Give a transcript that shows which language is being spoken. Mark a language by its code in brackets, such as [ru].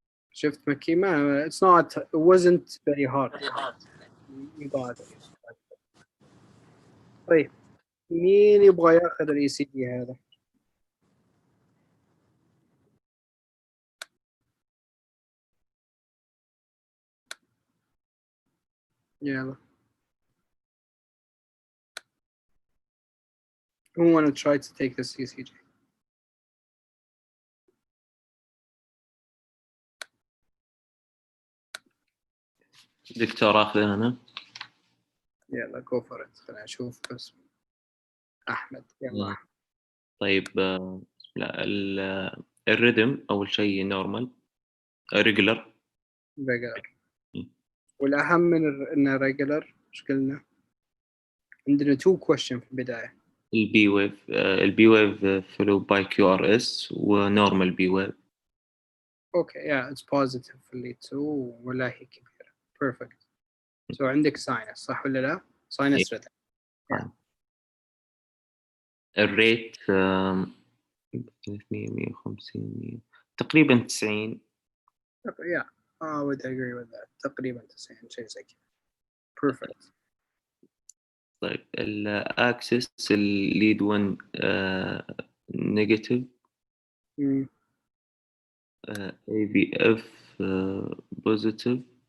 [ar] شفت مكي ما [en] it wasn't very hard. you got it. [ar] طيب مين يبغى ياخذ ال ECG هذا؟ يلا. [en] Who want to try to take the CCG? [ar] دكتور اخذ انا. [en] يلا go for it. [ar] خلينا نشوف بس. أحمد يلا. آه. طيب لا الريدم اول شيء نورمال ريجولر. [en] regular. [ar] والأهم من إنه regular إيش قلنا؟ عندنا 2 question في البداية. [en] البي wave follow by Q R S ونورمال P wave. Okay, yeah, it's positive [ar] في اللي 2 ولا هي كبيرة. [en] Perfect. So عندك sinus [ar] صح ولا لا؟ [en] Sinus rhythm. الريت 300 150 100 تقريبا 90. Yeah, I would agree with that. [ar] تقريبا 90 شيء زي كذا. Perfect. [en] طيب الاكسس الليد 1 negative A V F positive.